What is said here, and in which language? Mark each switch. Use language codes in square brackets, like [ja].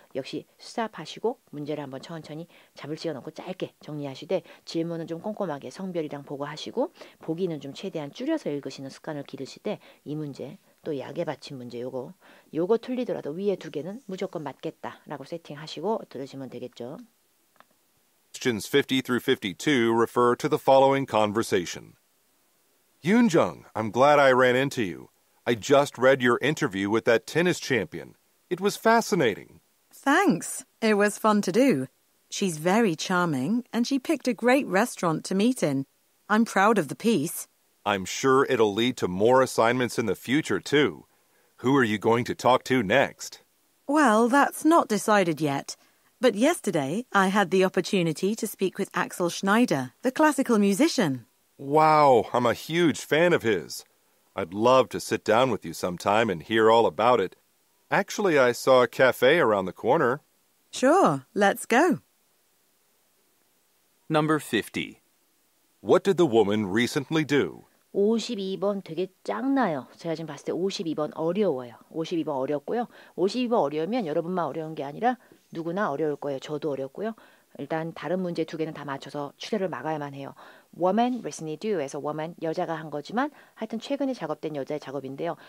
[ko] 역시 스탑하시고 문제를 한번 천천히 잡을 시간 없고 짧게 정리하시되 질문은 좀 꼼꼼하게 성별이랑 보고하시고 보기는 좀 최대한 줄여서 읽으시는 습관을 기르시되 이 문제 또 약에 받친 문제 요거 틀리더라도 위에 두 개는 무조건 맞겠다라고 세팅하시고 들으시면 되겠죠. [en] Questions 50 through 52 refer to the following conversation. Yoonjung, I'm glad I ran into you. I just read your interview with that tennis champion. It was fascinating. Thanks. It was fun to do. She's very charming, and she picked a great restaurant to meet in. I'm proud of the piece. I'm sure it'll lead to more assignments in the future, too. Who are you going to talk to next? Well, that's not decided yet. But yesterday, I had the opportunity to speak with Axel Schneider, the classical musician. Wow, I'm a huge fan of his. I'd love to sit down with you sometime and hear all about it. Actually, I saw a cafe around the corner. Sure, let's go. Number 50. What did the woman recently do? [ko] 52번 되게 짱나요. 제가 지금 봤을 때 52번 어려워요. 52번 어렵고요. 52번 어려우면 여러분만 어려운 게 아니라 누구나 어려울 거예요. 저도 어렵고요. 일단 다른 문제 두 개는 다 맞춰서 출혈을 막아야만 해요. [en] woman recently do [ko] 에서 woman 여자가 한 거지만 하여튼 최근에 작업된 여자의 작업인데요.